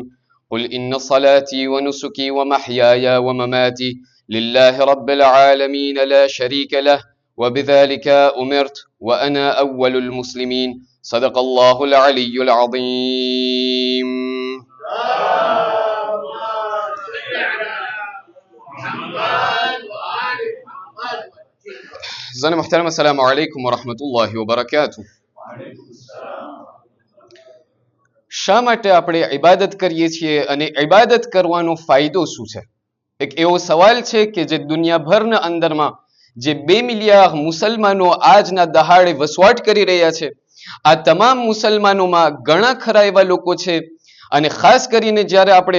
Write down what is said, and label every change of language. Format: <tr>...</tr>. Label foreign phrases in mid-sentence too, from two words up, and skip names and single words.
<ar>قل إن صلاتي ونسكي ومحياي ومماتي لله رب العالمين لا شريك له وبذلك أمرت وأنا أول المسلمين. صدق الله العلي العظيم. زن محترم، السلام عليكم ورحمة الله وبركاته.</ar> <gu>શા માટે આપણે ઇબાદત કરીએ છીએ અને ઇબાદત કરવાનો ફાયદો શું છે? એક એવો સવાલ છે કે જે દુનિયાભરના અંદરમાં જે 2 મિલિયન મુસલમાનો આજના દહાડે વસવાટ કરી રહ્યા છે, આ તમામ મુસલમાનોમાં ઘણા ખરા એવા લોકો છે, અને ખાસ કરીને જ્યારે આપણે</gu>